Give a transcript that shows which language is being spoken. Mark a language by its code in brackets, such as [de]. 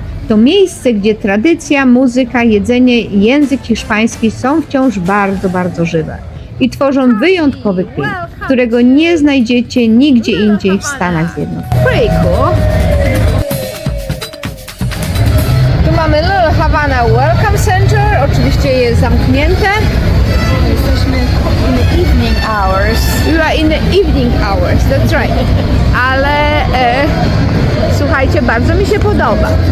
[pl] To miejsce, gdzie tradycja, muzyka, jedzenie i język hiszpański są wciąż bardzo, bardzo żywe i tworzą wyjątkowy klimat, którego nie znajdziecie nigdzie indziej w Stanach Zjednoczonych. [en] Pretty cool. [pl] Tu mamy Little Havana Welcome Center, oczywiście jest zamknięte. Jesteśmy [en] in the evening hours. You are in the evening hours, that's right. [pl] Ale słuchajcie, bardzo mi się podoba.